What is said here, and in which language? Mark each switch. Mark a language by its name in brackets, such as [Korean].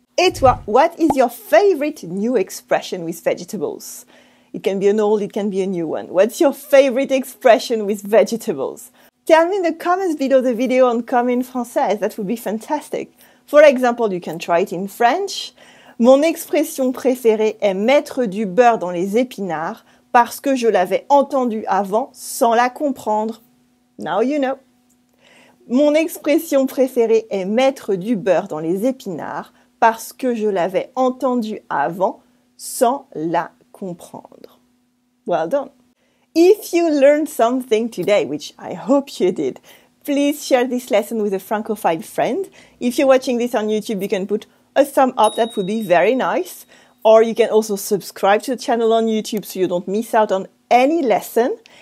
[French] Et toi, [English] what is your favorite new expression with vegetables? It can be an old, it can be a new one. What's your favorite expression with vegetables? Tell me in the comments below the video on Comme en Française. That would be fantastic. For example, you can try it in French. [French] Mon expression préférée est mettre du beurre dans les épinards parce que je l'avais entendu avant sans la comprendre. [English] Now you know. [French] Mon expression préférée est mettre du beurre dans les épinards parce que je l'avais entendu avant sans la comprendre. [English] Well done. If you learned something today, which I hope you did, please share this lesson with a Francophile friend. If you're watching this on YouTube, you can put a thumb up. That would be very nice. Or you can also subscribe to the channel on YouTube so you don't miss out on any lesson.